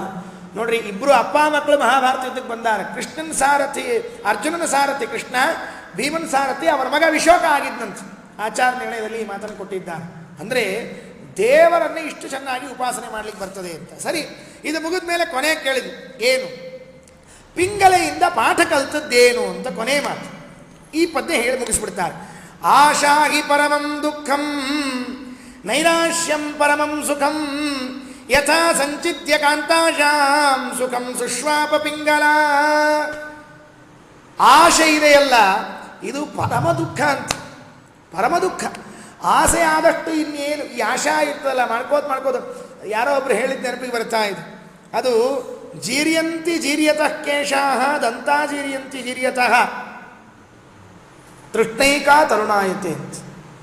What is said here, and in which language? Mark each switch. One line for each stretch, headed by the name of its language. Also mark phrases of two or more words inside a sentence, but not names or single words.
Kannada: ನೋಡ್ರಿ, ಇಬ್ಬರು ಅಪ್ಪ ಮಕ್ಕಳು ಮಹಾಭಾರತ ಯುದ್ಧಕ್ಕೆ ಬಂದಾರೆ. ಕೃಷ್ಣನ ಸಾರಥಿ, ಅರ್ಜುನನ ಸಾರಥಿ ಕೃಷ್ಣ, ಭೀಮನ ಸಾರಥಿ ಅವರ ಮಗ ವಿಶೋಕ ಆಗಿದ್ದಂತೆ. ಆಚಾರ ನಿರ್ಣಯದಲ್ಲಿ ಈ ಮಾತನ್ನು ಕೊಟ್ಟಿದ್ದಾರೆ. ಅಂದರೆ ದೇವರನ್ನೇ ಇಷ್ಟು ಚೆನ್ನಾಗಿ ಉಪಾಸನೆ ಮಾಡ್ಲಿಕ್ಕೆ ಬರ್ತದೆ ಅಂತ. ಸರಿ, ಇದು ಮುಗಿದ ಮೇಲೆ ಕೊನೆ ಕೇಳಿದ್ರು, ಏನು ಪಿಂಗಲೆಯಿಂದ ಪಾಠ ಕಲಿತದ್ದೇನು ಅಂತ ಕೊನೆ ಮಾತು. ಈ ಪದ್ಯ ಹೇಳಿ ಮುಗಿಸ್ಬಿಡ್ತಾರೆ.
Sanskrit: ಆಶಾ ಹಿ ಪರಮಂ ದುಃಖಂ ನೈರಾಶ್ಯಂ ಪರಮಂ ಸುಖಂ ಯಥಾ ಸಂಚಿತ್ಯ ಕಾಂತಾಶಾಂ ಸುಖಂ ಸುಶ್ವಾಪ ಪಿಂಗಲ.
Kannada: ಆಶೆ ಇದೆಯಲ್ಲ, ಇದು ಪರಮ ದುಃಖ ಅಂತ. ಪರಮ ದುಃಖ. ಆಸೆ ಆದಷ್ಟು ಇನ್ನೇನು ಈ ಆಶಾ ಇರ್ತದಲ್ಲ, ಮಾಡ್ಕೋದು. ಯಾರೋ ಒಬ್ರು ಹೇಳಿದ ನೆನಪಿಗೆ ಬರ್ತಾ ಇದೆ.
Sanskrit: ಅದು ಜೀರ್ಯಂತಿ ಜೀರ್ಯತಃ ಕೇಶಾಃ ದಂತಾ ಜೀರ್ಯಂತಿ ಜೀರ್ಯತಃ ತೃಷ್ಣೈಕಾ ತರುಣಾಯತೆ ಅಂತ.